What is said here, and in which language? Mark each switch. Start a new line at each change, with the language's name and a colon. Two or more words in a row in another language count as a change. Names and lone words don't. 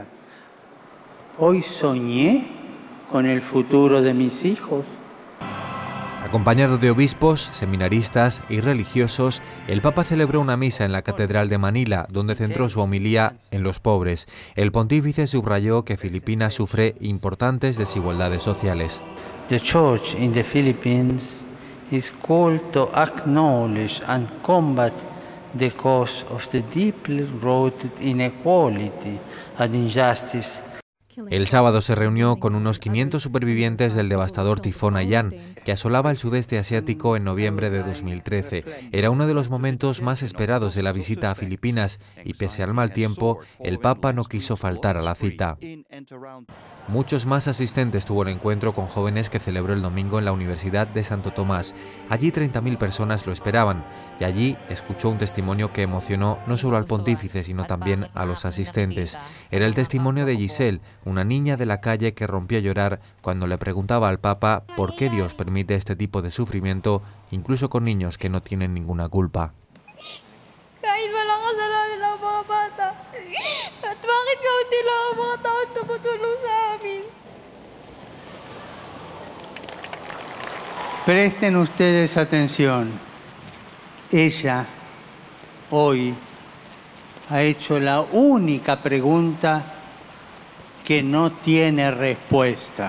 Spanish: ¿Hoy soñé con el futuro de mis hijos? Acompañado de obispos, seminaristas y religiosos, el Papa celebró una misa en la Catedral de Manila, donde centró su homilía en los pobres. El pontífice subrayó que Filipinas sufre importantes desigualdades sociales.
English: The Church in the Philippines is called to acknowledge and combat the cause of the deeply rooted inequality and injustice.
Spanish: El sábado se reunió con unos 500 supervivientes del devastador tifón Haiyan, que asolaba el sudeste asiático en noviembre de 2013. Era uno de los momentos más esperados de la visita a Filipinas y, pese al mal tiempo, el Papa no quiso faltar a la cita. Muchos más asistentes tuvo el encuentro con jóvenes que celebró el domingo en la Universidad de Santo Tomás. Allí 30.000 personas lo esperaban y allí escuchó un testimonio que emocionó no solo al pontífice, sino también a los asistentes. Era el testimonio de Giselle, una niña de la calle que rompió a llorar cuando le preguntaba al Papa por qué Dios permite este tipo de sufrimiento, incluso con niños que no tienen ninguna culpa.
Filipino: Kahit walang kasalanan ang mga bata. At bakit kaunti lang ang mga taong tumutulong sa amin?
Spanish: Presten ustedes atención. Ella, hoy, ha hecho la única pregunta que no tiene respuesta.